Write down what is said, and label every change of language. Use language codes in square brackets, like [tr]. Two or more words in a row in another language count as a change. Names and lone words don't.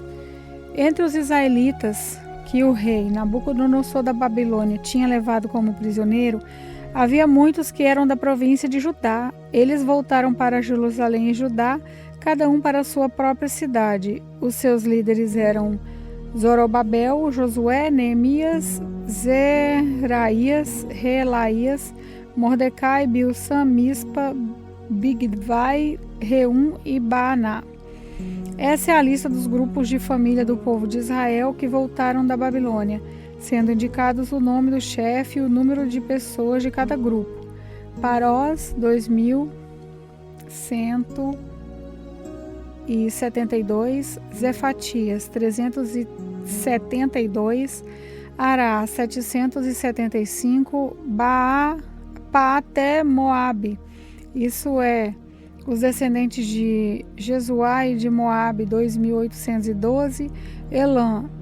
[pt] Entre os israelitas que o rei Nabucodonosor da Babilônia tinha levado como prisioneiro, havia muitos que eram da província de Judá. Eles voltaram para Jerusalém e Judá, cada um para a sua própria cidade. Os seus líderes eram Zorobabel, Josué, Neemias, Zeraías, Reelaías, Mordecai, Bilsã, Mispa, Bigvai, Reum e Baaná. Essa é a lista dos grupos de família do povo de Israel que voltaram da Babilônia, sendo indicados o nome do chefe e o número de pessoas de cada grupo. Parós, 2.172, Zefatias, 372, Ará, 775, Paaté Moabe, isso é, os descendentes de Jesuá e de Moabe, 2.812, Elã,